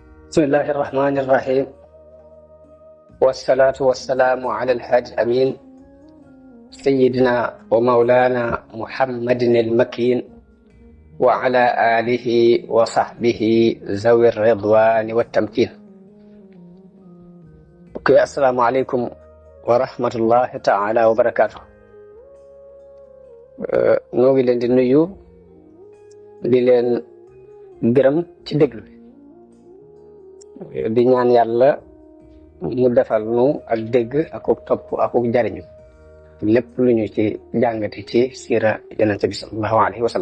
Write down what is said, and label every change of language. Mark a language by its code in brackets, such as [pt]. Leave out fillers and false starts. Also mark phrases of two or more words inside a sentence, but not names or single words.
[ar] بسم الله الرحمن الرحيم والصلاة والسلام على الهادي الأمين سيدنا ومولانا محمد المكين وعلى آله وصحبه ذوي الرضوان والتمكين. السلام عليكم ورحمة الله تعالى وبركاته. [wo] نوغي لين دي نيو di leen gërëm ci déglu di ñaan yàlla mu defal nu ak dégg ak topp ak jariñu lépp lu ñu ci jàngati ci siira yonente bi [ar] صلى الله عليه وسلم.